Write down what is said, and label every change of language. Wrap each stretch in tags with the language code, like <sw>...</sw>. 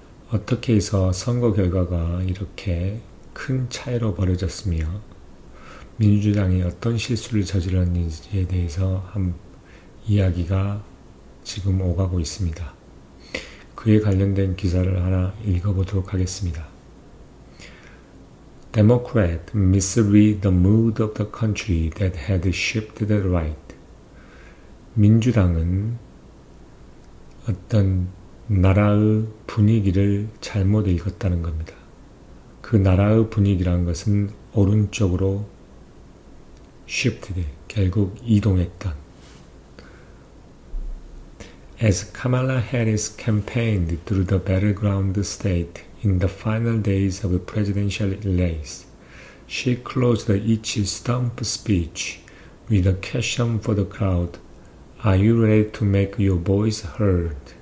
<ko>어떻게 해서 선거 결과가 이렇게 큰 차이로 벌어졌으며 민주당이 어떤 실수를 저질렀는지에 대해서 이야기가 지금 오가고 있습니다. 그에 관련된 기사를 하나 읽어보도록 하겠습니다.</ko> <en>Democrat misread the mood of the country that had shifted right.</en> <ko>민주당은 어떤 나라의 분위기를 잘못 읽었다는 겁니다. 그 나라의 분위기란 것은 오른쪽으로 shifted, 결국 이동했던.</ko> <en>As Kamala Harris campaigned through the battleground state in the final days of the presidential race, she closed each stump speech with a question for the crowd. Are you ready to make your voice heard?</en>